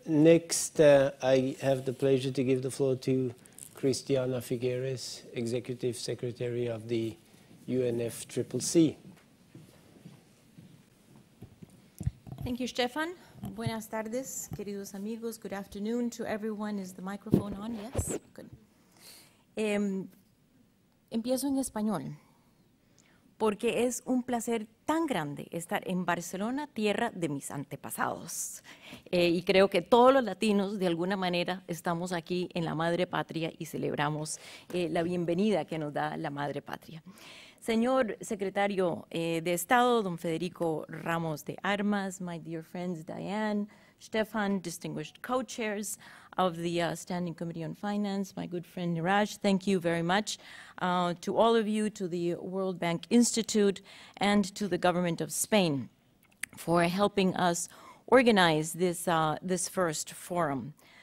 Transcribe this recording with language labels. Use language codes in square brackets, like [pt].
[en] Next, I have the pleasure to give the floor to Cristiana Figueres, Executive Secretary of the UNFCCC. Thank you, Stefan. [es] Buenas tardes, queridos amigos. [en] Good afternoon to everyone. Is the microphone on? Yes? Good. [es] Empiezo en español, porque es un placer tan grande estar en Barcelona, tierra de mis antepasados. Y creo que todos los latinos, de alguna manera, estamos aquí en la madre patria y celebramos la bienvenida que nos da la madre patria. Señor Secretario de Estado, [en] don Federico Ramos de Armas, my dear friends Diane, Stefan, distinguished co-chairs of the Standing Committee on Finance, my good friend Niraj, thank you very much to all of you, to the World Bank Institute, and to the government of Spain for helping us organize this, this first forum.